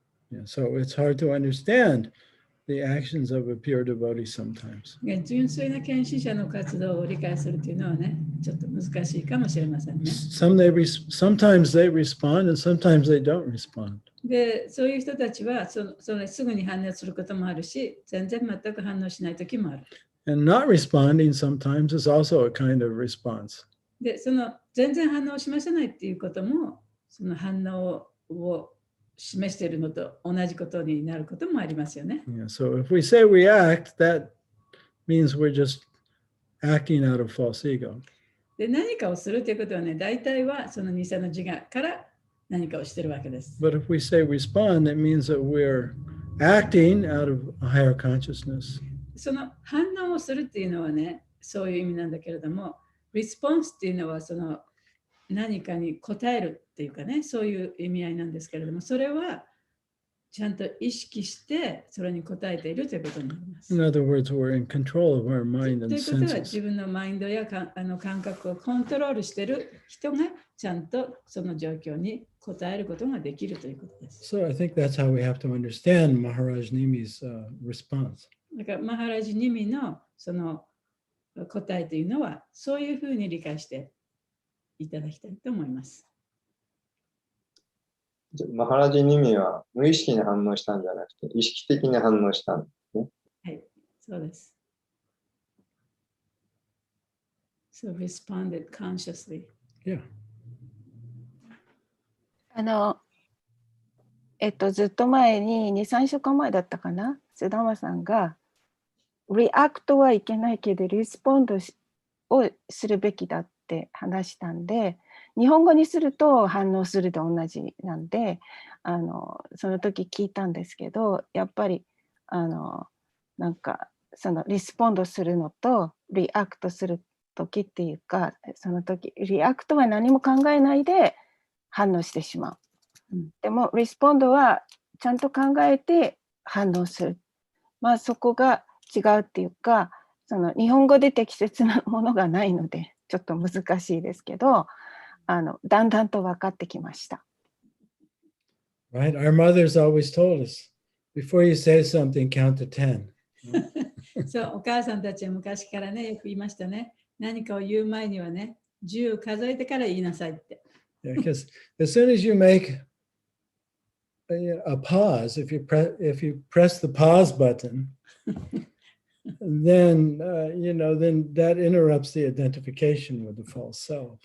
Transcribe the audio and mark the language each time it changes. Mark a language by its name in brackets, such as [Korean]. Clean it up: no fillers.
[English] Yeah, so it's hard to understand the actions of a pure devotee sometimes. [Japanese] 純粋な献身者の活動を理解するというのはね、ちょっと難しいかもしれませんね。 [English] Sometimes they respond and sometimes they don't respond. [Japanese] で、そういう人たちはそれすぐに反応することもあるし、全く反応しないときもある。 [English] And not responding sometimes is also a kind of response. [Japanese] で、全然反応しませないっていうことも、その反応を示しているのと同じことになることもありますよね。 [English] Yeah, so if we say react, that means we're just acting out of false ego. [Japanese] で、何かをするということはね、大体はその偽の自我から何かをしているわけです。 [English] But if we say respond, that means that we're acting out of a higher consciousness. [Japanese] その反応をするっていうのはね、そういう意味なんだけれども、リスポンスっていうのは何かに答えるっていうかね、そういう意味合いなんですけれども、それはちゃんと意識してそれに答えているということになります。 [English] In other words, we're in control of our mind [Japanese] と [English] and [Japanese] いうことは [English] senses. [Japanese] 自分のマインドや感覚をコントロールしている人がちゃんとその状況に答えることができるということです。 [English] So I think that's how we have to understand Maharaj Nimi's response. だからマハラジニミのその答えというのはそういうふうに理解していただきたいと思います。 [Japanese] マハラジニミは無意識に反応したんじゃなくて、意識的に反応したんですね。はい、そうです。 [English] So responded consciously. Yeah. [Japanese] ずっと前に2、3週間前だったかな、須玉さんがリアクトはいけないけどリスポンドをするべきだって話したんで、日本語にすると反応すると同じなんで、その時聞いたんですけど、やっぱりなんかそのリスポンドするのとリアクトする時っていうか、その時リアクトは何も考えないで反応してしまう。でもリスポンドはちゃんと考えて反応する。まあそこが違うっていうか、その日本語で適切なものがないのでちょっと難しいですけど、だんだんと分かってきました。 [English] Right? Our mothers always told us, before you say something, count to 10. [Japanese] そう、お母さんたちは昔からね、よく言いましたね。何かを言う前にはね、10数えてから言いなさいって。 [English] Yeah, because as soon as you make a pause, if you press the pause button, then then that interrupts the identification with the false self.